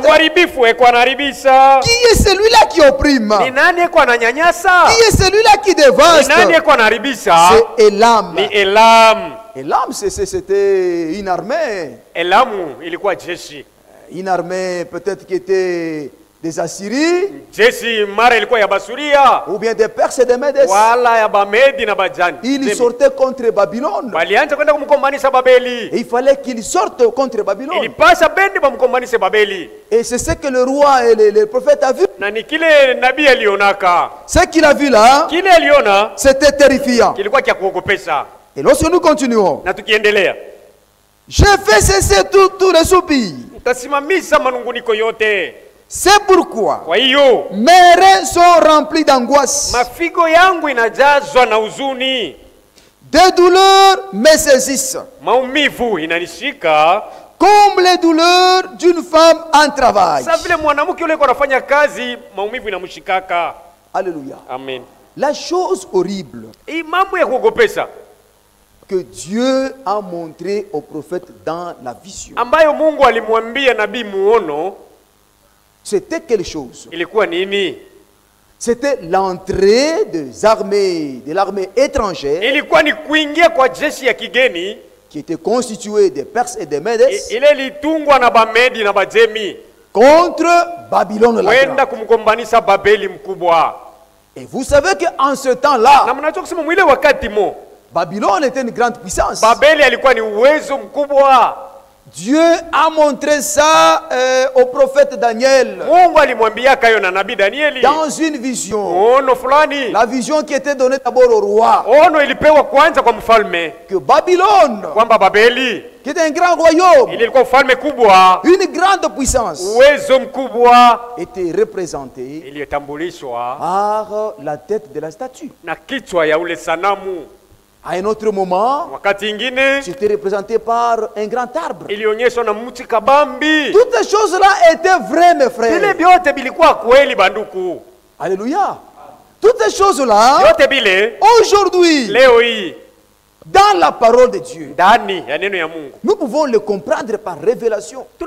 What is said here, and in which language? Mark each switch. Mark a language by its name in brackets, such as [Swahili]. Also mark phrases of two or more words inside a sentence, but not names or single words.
[French] Qui est celui-là qui opprime? Qui est celui-là qui dévaste? C'est Elam. Elam, c'était une armée. Une armée peut-être qui était des Assyries, [Swahili] jeshi mara ilikuwa ya Basuria, [French] ou bien des Perses et des Mèdes, [Swahili] wala ya Bamedi na Bajani. [French] Ils sortaient contre Babylone. [Swahili] Walianza kwenda kumkombanisha Babeli. [French] Et il fallait qu'ils sortent contre Babylone. [Swahili] Ilipasa bendi bamkombanishe Babeli. [French] Et c'est ce que le roi et le prophète a vu. [Swahili] Na ni kile nabii alionaka. [French] Ce qu'il a vu là, [Swahili] kile aliona, [French] c'était terrifiant. [Swahili] Kilikuwa kia kuogopesha. [French] Et lorsque nous continuons, [Swahili] na tukiendelea, [French] je fais cesser tous les soupirs. [Swahili] Utasimamisha manunguniko yote. [French] C'est pourquoi [Swahili] kwa hiyo [French] mes reins sont remplis d'angoisse. [Swahili] Mafigo yangu inajazwa na huzuni. [French] Des douleurs me saisissent. [Swahili] Maumivu inanishika. [French] Comme les douleurs d'une femme en travail. [Swahili] Sasa vile mwanamke yule anafanya kazi, maumivu inamshikaka. [French] Alléluia. Amen. La chose horrible. [Swahili] Hii mambo ya kuogopesha [French] que Dieu a montré au prophète dans la vision. [Swahili] Ambayo Mungu alimwambia nabii muono. [French] C'était quelque chose. [Swahili] Ilikuwa nini? [French] C'était l'entrée des armées, de l'armée étrangère. [Swahili] Ilikuwa ni kuingia kwa jeshi ya kigeni [French] qui était constituée des Perses et des Mèdes. [Swahili] Ile litungwa na Bamedi na Bajemi [French] contre Babylone la Grande. [Swahili] Kumgombanisha Babeli mkubwa. [French] Et vous savez qu'en ce temps-là, [Swahili] na mnajua kusema mwile wakati mo [French] Babylone était une grande puissance. [Swahili] Babeli alikuwa ni uwezo mkubwa. [French] Dieu a montré ça au prophète Daniel. [Swahili] Mungu alimwambia kayo na nabii Danieli [French] dans une vision. [Swahili] Ono fulani. [French] La vision qui était donnée d'abord au roi. [Swahili] Ono ilipewa kwanza kwa mfalme. [French] Que Babylone, [Swahili] kwamba Babeli, [French] qui était un grand royaume, [Swahili] ilikuwa ufalme kubwa, [French] une grande puissance, [Swahili] uwezo mkubwa, [French] était représentée [Swahili] iliyotambulishwa [French] par la tête de la statue. [Swahili] Na kichwa ya ule sanamu. [French] À un autre moment, c'était représenté par un grand arbre. Toutes ces choses-là étaient vraies, mes frères. Alléluia. Toutes ces choses-là, aujourd'hui, dans la parole de Dieu, nous pouvons le comprendre par révélation.